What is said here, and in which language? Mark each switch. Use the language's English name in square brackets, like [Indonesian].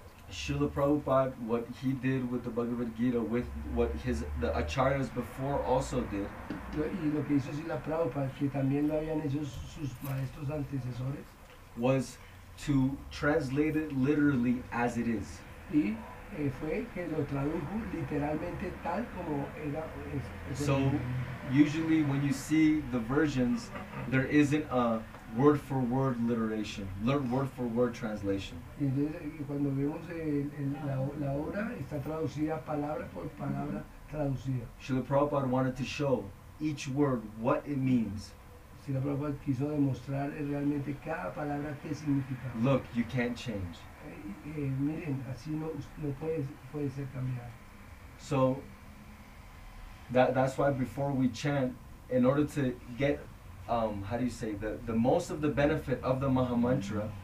[English] Srila Prabhupada, what he did with the Bhagavad Gita, with what the acharyas before also did, [Spanish] Y lo que hizo Srila Prabhupada, que también lo habían hecho sus maestros antecesores, [English] was to translate it literally as it is. [Spanish] y fue que lo tradujo literalmente tal como era. [English] So usually when you see the versions, there isn't a word for word literation, word for word translation. [Spanish] Y entonces cuando vemos la obra está traducida palabra por palabra traducida. [English] Srila Prabhupada wanted to show each word what it means. [Spanish] Srila Prabhupada quiso demostrar realmente cada palabra qué significa. [English] Look, you can't change. [Spanish] Miren, así no puede ser cambiado. [English] So that's why before we chant, in order to get how do you say, the most of the benefit of the Mahamantra,